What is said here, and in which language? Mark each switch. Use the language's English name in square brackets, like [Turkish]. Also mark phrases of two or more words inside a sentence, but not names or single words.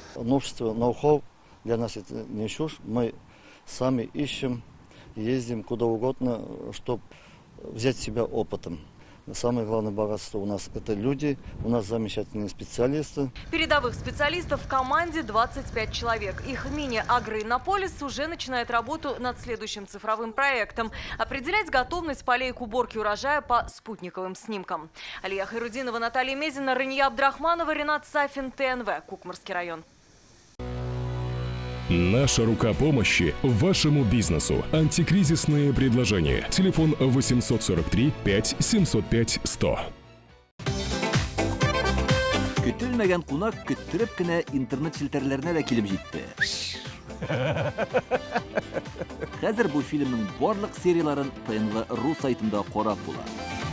[Russian] Новшество, ноу-хау для нас это не чушь. Мы сами ищем, ездим куда угодно, чтобы взять себя опытом. Самое главное богатство у нас – это люди, у нас замечательные специалисты. Передовых специалистов в команде 25 человек. Их мини-агроиннополис уже начинает работу над следующим цифровым проектом – определять готовность полей к уборке урожая по спутниковым снимкам. Алия Хайрудинова, Наталья Мезина, Рания Абдрахманова, Ренат Сафин, ТНВ, Кукмарский район. Наша рука помощи вашему бизнесу. Антикризисные предложения. Телефон 843 5 705 100. [Tatar] Көтелмәгән кунак көттөреп кенә интернет челтәрләренә дә килеп җитте. Хәзер бу фильмның барлык серияларын ТНВ.ру сайтында карап була.